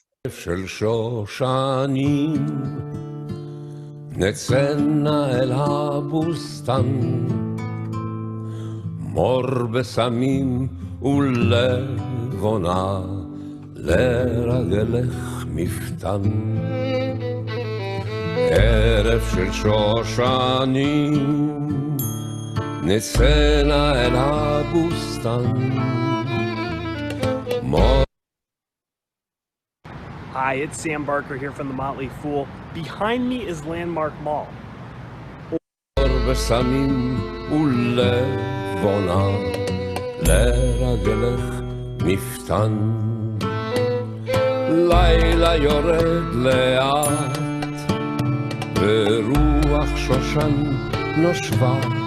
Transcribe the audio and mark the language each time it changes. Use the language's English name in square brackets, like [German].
[Hebrew] של שושנים נצאנה אל הבוסתן מור בסמים ולבונה לרגלך מפתן ערב של שושנים נצאנה אל הבוסתן מור [English] Hi, it's Sam Barker here from the Motley Fool. Behind me is Landmark Mall. [Hebrew] בסמים ולבונה לרגלך מפתן לילה יורד לאט ברוח שושן נושבה